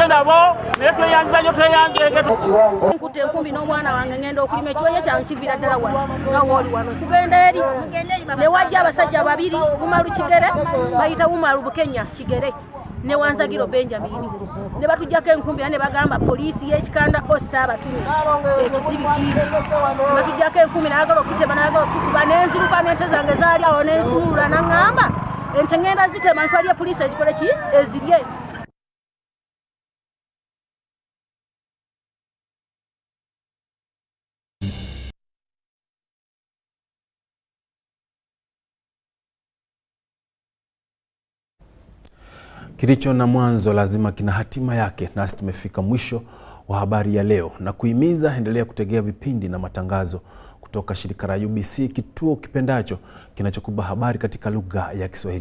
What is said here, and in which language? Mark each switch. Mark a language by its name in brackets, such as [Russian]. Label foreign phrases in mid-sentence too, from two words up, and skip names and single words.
[Ganda] nabo naye tweyanziza nnyo tweyanzege nkutte enkumbi n'omwana wange ngenda okulima ekiboye kyange kiviira ddala wano nga wooli wano kugenda eri ne wajja abasajja babiri Umaru Kigere bayita Umaru Bukenya Kigere ne Wanzagiro Benjamin ne batujjako enkumbi ne bagamba poliisi y'ekikanda ossa abatumi ekizibi kiri batujjako enkumbi n'agala okutema n'agala okutukuba n'enziruka n'ente zange zaali awo n'ensuulula n'aŋŋamba ente ngenda zitema nswalye poliisi ekikole ki ezirye. [Swahili] Kilicho na mwanzo lazima kina hatima yake, nasi tumefika mwisho wa habari ya leo na kuhimiza endelea kutegea vipindi na matangazo kutoka shirika la UBC, kituo kipendacho kinachokupa habari katika lugha ya Kiswahili.